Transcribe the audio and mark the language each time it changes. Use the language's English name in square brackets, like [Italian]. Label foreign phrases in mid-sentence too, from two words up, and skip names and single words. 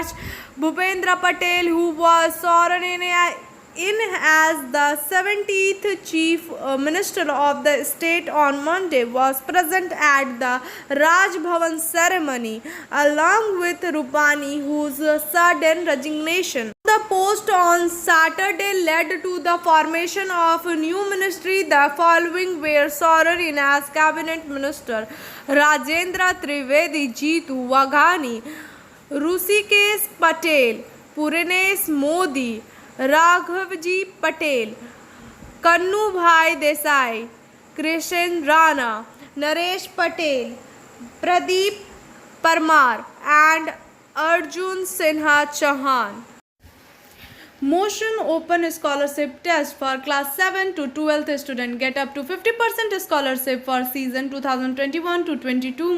[English] Bhupendra Patel, who was sworn in as the 70th chief minister of the state on Monday, was present at the Raj Bhavan ceremony along with Rupani, whose sudden resignation the post on Saturday led to the formation of a new ministry. The following were sworn in as cabinet minister: Rajendra Trivedi, Jeetu Waghani, Hrusikesh Patel, Puranesh Modi, Raghavji Patel, Kannu Bhai Desai, Krishan Rana, Naresh Patel, Pradeep Parmar and Arjun Sinha Chauhan. Motion Open Scholarship Test for Class 7 to 12th student. Get up to 50% scholarship for season 2021-22.